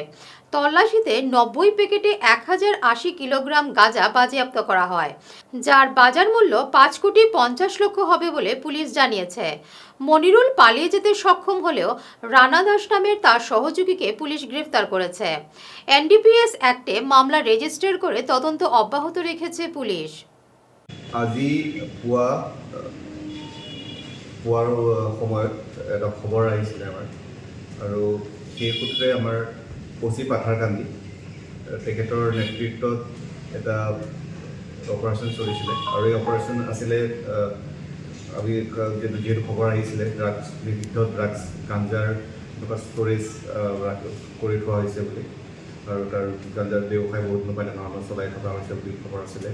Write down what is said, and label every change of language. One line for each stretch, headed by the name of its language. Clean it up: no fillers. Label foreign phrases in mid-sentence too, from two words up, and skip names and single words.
Bangla: তল্লাশিতে 90 প্যাকেটে 1080 কিলোগ্রাম গাঁজা বাজেয়াপ্ত করা হয়, যার বাজার মূল্য 5,50,00,000 হবে বলে পুলিশ জানিয়েছে। মনিরুল পালিয়ে যেতে সক্ষম হলেও রানা দাস নামের তার সহযোগীকে পুলিশ গ্রেফতার করেছে। এনডিপিএস অ্যাক্টে মামলা রেজিস্টার করে তদন্ত অব্যাহত রেখেছে পুলিশ।
Assamese: আজি পুৱা পুৱাৰ সময়ত এটা খবৰ আহিছিলে আমাৰ, আৰু সেই সূত্ৰে আমাৰ অচি পাথাৰকান্দি তেখেতৰ নেতৃত্বত এটা অপাৰেশ্যন চলিছিলে, আৰু এই অপাৰেশ্যন আছিলে আমি যিহেতু খবৰ আহিছিলে বিভিন্ন ড্ৰাগছ গাঞ্জাৰ এনেকুৱা ষ্ট'ৰেজ কৰি থোৱা হৈছে বুলি, আৰু তাৰ গাঞ্জাৰ ব্যৱসায় বহুত ধৰণৰ চলাই থকা হৈছে বুলি খবৰ আছিলে।